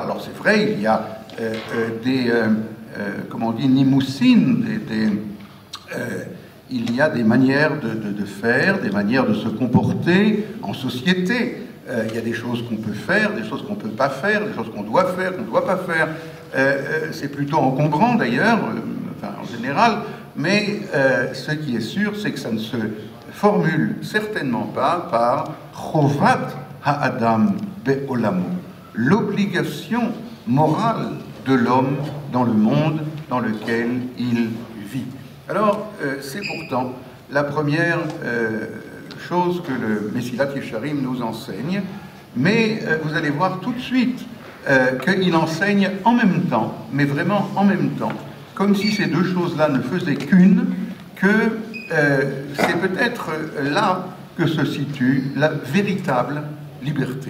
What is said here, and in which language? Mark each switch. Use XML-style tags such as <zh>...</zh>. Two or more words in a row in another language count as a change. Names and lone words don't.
<fr>Alors c'est vrai, il y a comment on dit, nimoussines, il y a des manières de faire, des manières de se comporter en société. Il y a des choses qu'on peut faire, des choses qu'on ne peut pas faire, des choses qu'on doit faire, qu'on ne doit pas faire. C'est plutôt encombrant d'ailleurs, en général, mais ce qui est sûr, c'est que ça ne se formule certainement pas par</fr> <he>חובת האדם בעולמו,</he> <fr>l'obligation morale de l'homme dans le monde dans lequel il vit. Alors, c'est pourtant la première chose que le Mesilat Yesharim nous enseigne, mais vous allez voir tout de suite qu'il enseigne en même temps, mais vraiment en même temps, comme si ces deux choses-là ne faisaient qu'une, que c'est peut-être là que se situe la véritable liberté.</fr>